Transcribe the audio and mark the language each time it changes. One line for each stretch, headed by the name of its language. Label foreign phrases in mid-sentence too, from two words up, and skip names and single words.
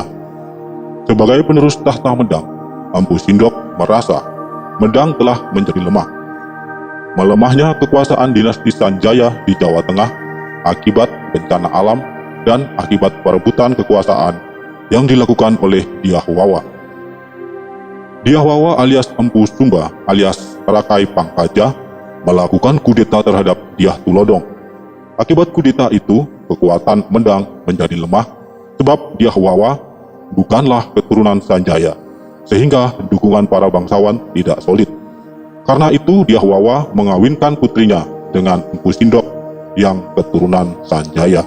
Indonesian: Sebagai penerus tahta Medang, Empu Sindok merasa Medang telah menjadi lemah. Melemahnya kekuasaan dinasti Sanjaya di Jawa Tengah akibat bencana alam dan akibat perebutan kekuasaan yang dilakukan oleh Dyah Wawa. Dyah Wawa alias Empu Sumba alias Rakai Pangkaja melakukan kudeta terhadap Dyah Tulodong. Akibat kudeta itu, kekuatan Medang menjadi lemah sebab Dyah Wawa bukanlah keturunan Sanjaya, sehingga dukungan para bangsawan tidak solid. Karena itu Dyah Wawa mengawinkan putrinya dengan Empu Sindok yang keturunan Sanjaya.